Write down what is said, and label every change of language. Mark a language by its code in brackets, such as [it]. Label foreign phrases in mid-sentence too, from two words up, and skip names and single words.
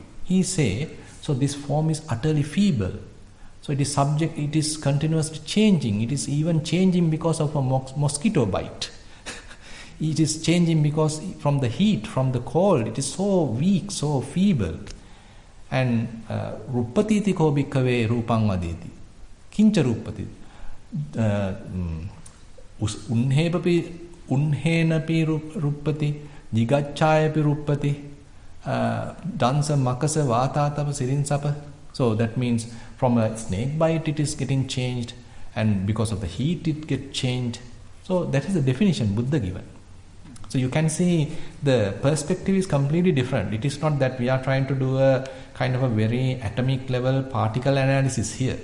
[en] He say, so this form is utterly feeble. So it is continuously changing. It is even changing because of a mosquito bite. It is changing because from the heat, from the cold, it is so weak, so feeble. [pi] And rupatiti ko bhikkave rupang vadeti. Kincha rupati. Unhenapi ruppati, jigachayapi ruppati, dansa makasa vatatapa sirinsapa. [en] So that means from a snake bite it is getting changed, and because of the heat it gets changed. So that is the definition Buddha given. So you can see the perspective is completely different. It is not that we are trying to do a kind of a very atomic level particle analysis here.